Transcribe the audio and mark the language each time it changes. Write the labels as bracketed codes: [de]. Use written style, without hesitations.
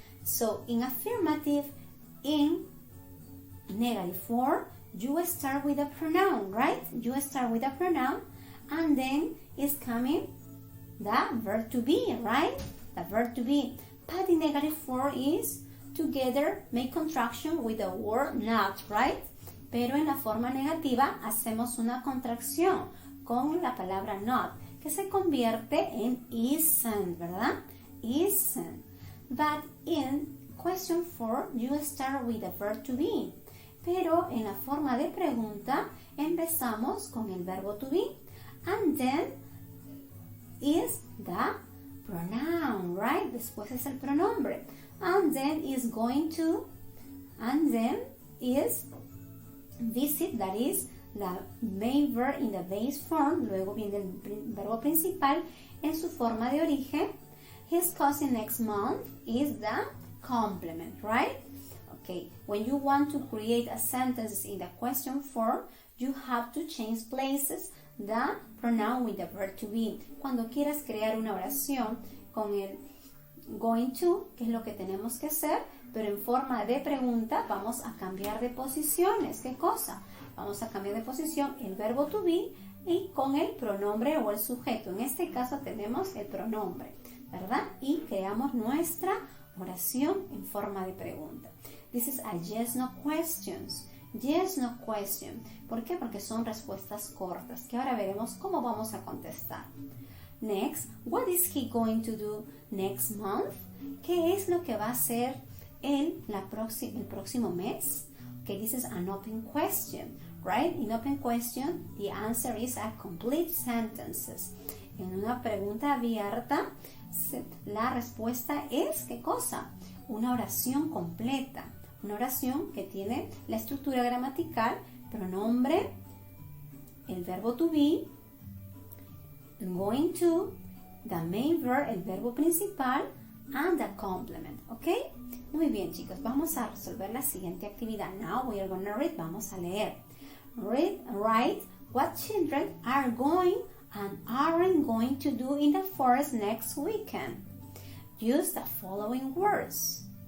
[en] So in affirmative, in negative form, you start with a pronoun, right? You start with a pronoun and then is coming the verb to be, right? The verb to be. But in negative form is together make contraction with the word not, right? [es] Pero en la forma negativa hacemos una contracción con la palabra not, que se convierte en isn't, ¿verdad? [en] Isn't. But in question form, you start with the verb to be. [es] Pero en la forma de pregunta, empezamos con el verbo to be. [en] And then is the pronoun, right? [es] Después es el pronombre. [en] And then is going to, and then is visit, that is the main verb in the base form. [es] Luego viene el verbo principal en su forma de origen. [en] His cousin next month is the complement, right? Okay, when you want to create a sentence in the question form, you have to change places the pronoun with the verb to be. [es] Cuando quieras crear una oración con el going to, que es lo que tenemos que hacer, pero en forma de pregunta vamos a cambiar de posiciones. ¿Qué cosa? Vamos a cambiar de posición el verbo to be y con el pronombre o el sujeto. En este caso tenemos el pronombre, ¿verdad? Y creamos nuestra oración en forma de pregunta. [en] This is a yes, no questions. Yes, no question. [es] ¿Por qué? Porque son respuestas cortas, que ahora veremos cómo vamos a contestar. [en] Next, what is he going to do next month? [es] ¿Qué es lo que va a hacer el próximo mes? [en] Okay, this is an open question, right? In open question, the answer is a complete sentences. [es] En una pregunta abierta, la respuesta es, ¿qué cosa? Una oración completa. Una oración que tiene la estructura gramatical, pronombre, el verbo to be, going to, [en] the main verb, [es] el verbo principal, [en] and the complement, [es] ¿ok? Muy bien, chicos, vamos a resolver la siguiente actividad. [en] Now we are going to read, [es] vamos a leer. [en] Read, write what children are going and aren't going to do in the forest next weekend. Use the following words.